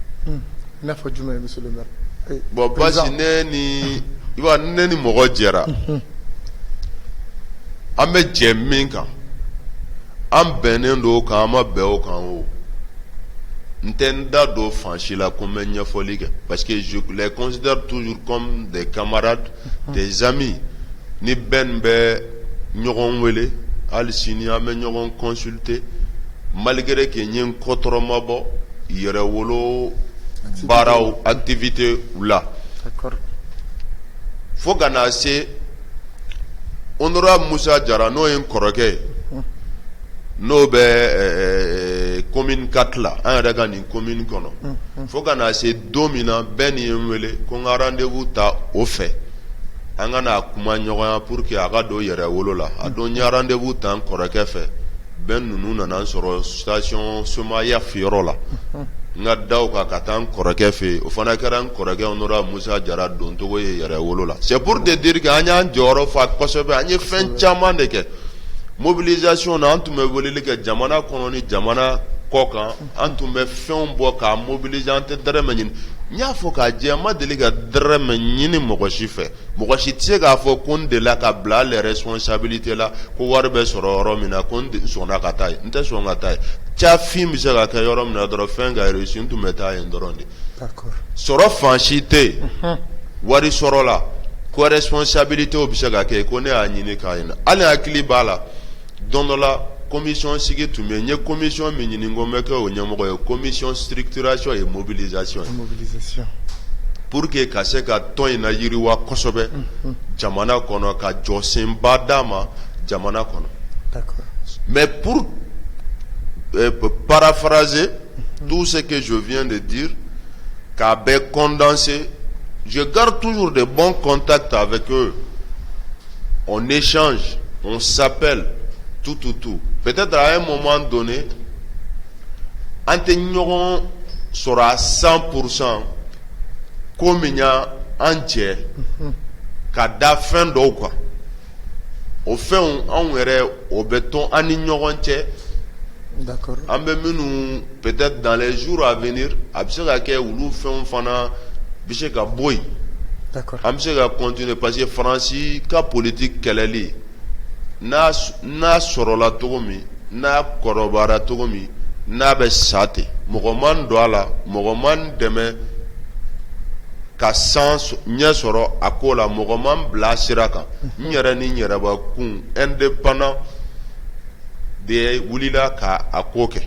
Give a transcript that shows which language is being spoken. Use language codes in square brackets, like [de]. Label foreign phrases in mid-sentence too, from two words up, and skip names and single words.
[fr] bon parce que [bm] ne ni mɔgɔ jɛra an bɛ jɛ min kan an bɛnnen don o kan an ma bɛn o kan o n tɛ n da don fan si la ko n bɛ ɲɛfɔli kɛ [fr] parce que je les considère toujours comme des camarades des amis [bm] ni bɛn bɛ ɲɔgɔn wele hali sini an bɛ ɲɔgɔn consulter malgré que n ye n kɔtɔrɔ ma bɔ yɛrɛwolo baaraw activité la fo ka na se honorable Musa Jara n'o ye n kɔrɔkɛ ye n'o bɛ commune 4 la an yɛrɛ ka nin commune kɔnɔ fo ka na se don min na bɛɛ ni ye n wele ko n ka rendez-vous ta o fɛ an ka na kuma ɲɔgɔnya [fr] pour que [bm] a ka don yɛrɛwolo la a don n ye rendez-vous ta n kɔrɔkɛ fɛ bɛɛ ninnu nana n sɔrɔ station Somaya fiyɔrɔ la n ka da o kan ka taa n kɔrɔkɛ fɛ yen o fana kɛra n kɔrɔkɛ honorable Musa Jara don cogo ye yɛrɛwolo la [fr] c'est pour te dire que [bm] an y'an jɔyɔrɔ fa kosɛbɛ an ye fɛn caman de kɛ mobilisation na an tun bɛ weleli kɛ jamana kɔnɔ ni jamana kɔ kan an tun bɛ fɛnw bɔ k'a mobiliser an tɛ dɛrɛmɛ ɲini n y'a fɔ k'a jɛ n ma deli ka dɛrɛmɛ ɲini mɔgɔ si fɛ mɔgɔ si tɛ se k'a fɔ ko n delila ka bila [fr] les responsabilités [bm] la ko wari bɛ sɔrɔ yɔrɔ min na ko n sɔnna ka taa yen n tɛ sɔn ka taa yen cafin bɛ se ka kɛ yɔrɔ min na dɔrɔn fɛn ka réussir n tun bɛ taa yen dɔrɔn de sɔrɔ fan si tɛ yen wari sɔrɔ la ko responsabilité bɛ se ka kɛ ko ne y'a ɲini k'a ɲini hali hakili b'a la don dɔ la commission sigi tun bɛ yen n ye commission min ɲini ko n bɛ kɛ o ɲɛmɔgɔ ye [fr] commission structuration et mobilisation pour que [bm] ka se ka tɔn in na yiriwa kosɛbɛ jamana kɔnɔ ka jɔsenba d'a ma jamana kɔnɔ [fr] mais pour paraphraser tout ce que je viens de dire [bm] k'a bɛɛ condenser [fr] je garde toujours de bons contacts avec eux on échange on s'appelle tout peut-être à un moment donné [bm] an tɛ ɲɔgɔn sɔrɔ à 100% ko min y'a an cɛ ka da fɛn dɔw kan o fɛnw anw yɛrɛ o bɛ tɔn an ni ɲɔgɔn cɛ. [fr] D'accord. [bm] An bɛ minnu [fr] peut-être dans les jours à venir [bm] a bɛ se ka kɛ olu fɛnw fana bɛ se ka bɔ yen. [fr] D'accord. [bm] An bɛ se ka continuer [fr] parce que [bm] Faransi ka politique kɛlɛli n'a sɔrɔla cogo min n'a kɔrɔbayara cogo min n'a bɛ sa ten mɔgɔ man don a la mɔgɔ man dɛmɛ ka san ɲɛ sɔrɔ a ko la mɔgɔ man bila sira kan n yɛrɛ ni n yɛrɛbakun indépendant de wulila ka a ko kɛ.